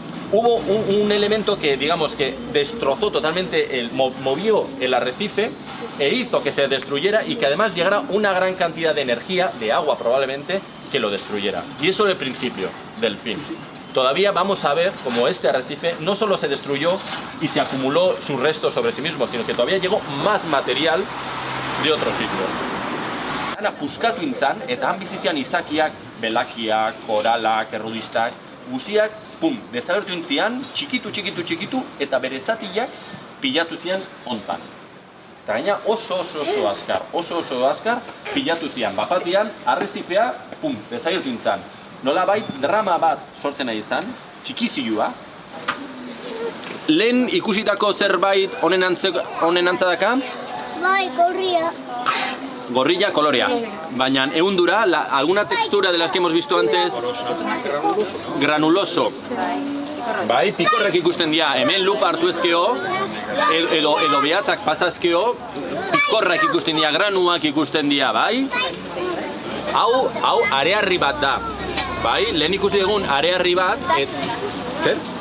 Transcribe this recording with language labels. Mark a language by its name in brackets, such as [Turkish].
[Spanish] Hubo un elemento que, digamos, que destrozó totalmente, movió el arrecife e hizo que se destruyera y que además llegara una gran cantidad de energía, de agua probablemente, que lo destruyera. Y eso es el principio del fin. Todavía vamos a ver cómo este arrecife no solo se destruyó y se acumuló sus restos sobre sí mismo, sino que todavía llegó más material de otro sitio. [Basque] Ana puskatu intzan, eta han bizizian izakiak, belakiak, koralak, errudistak, guziak, pum, desagertu intzian, txikitu, eta bere zatiak pilatu zian hontan. Eta gaina oso azkar pilatu zian, bapatian, arrezifea, pum, desagertu intzan. Nolabait drama bat sortzen nahi izan, txikizilua. Lehen ikusitako zerbait honen antzadaka? Bai, gorria. Gorrilla colorea. Baina ehundura, [Spanish] alguna textura de las que hemos visto antes? Granuloso. [Basque] Bai, pikorrak ikusten dira, hemen lupa hartu ezkeo, edo behatzak pasazkeo, pikorrak ikusten dira, granuak ikusten dira, bai? Hau arearri bat da. Bai, lehen ikusi dugun arearri bat, zer?